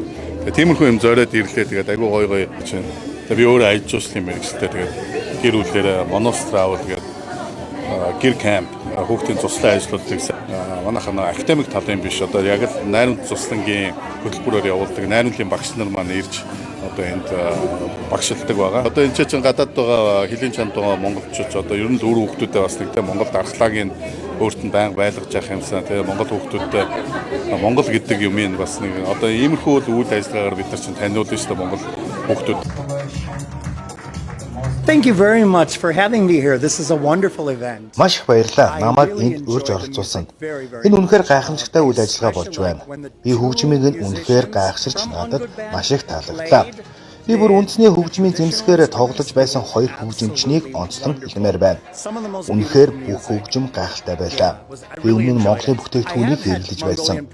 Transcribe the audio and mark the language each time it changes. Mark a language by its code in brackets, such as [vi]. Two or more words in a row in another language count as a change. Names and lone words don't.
[mn] Тэгээд тиймэрхүү юм зориод ирлээ. Тэгээд айгүй гоё гоё чинь би өөрөө аяж жуулчлалын мэргэжилтэй тэгээд гэр бүлээрээ Monos Travel гэдэг гэр камп хүүхдийн туслан ажлуудыг манайхаа академик талын биш одоо яг л найрамд туслангийн хөтөлбөрөөр явуулдаг найрамдлын багш нар маань ирж одоо энд багшилдаг байгаа. Одоо энэ чинь гадаад байгаа хэлийн чанд байгаа монголчууд одоо ер нь л өөр хүүхдүүдэд бас нэг тэ Монгол дархлаагийн өөрт нь байнга байлгаж явах юмсан тэгээ Монгол хүүхдүүдэд Монгол гэдэг юмыг бас нэг одоо иймэрхүү үйл ажиллагаагаар бид нар чинь таниулж шүү дээ Монгол хүүхдүүд. [en] Thank you very much for having me here. This is a wonderful event. [mn] Маш их баярлалаа. Намайг энд урьж оролцуулсанд. Энэ үнэхээр гайхамшигтай үйл ажиллагаа болж байна. Би хөгжмийг нь үнэхээр гайхширч надад маш их таалагдлаа. Би бүр үндэсний хөгжмийн зэмсгээр тоглож байсан хоёр хөгжимчнийг онцлон хэлмээр байна. Үнэхээр бүх хөгжим гайхалтай байлаа. Би өмнө нь Монголын бүтээгдэхүүнийг хэрэглэж байсан.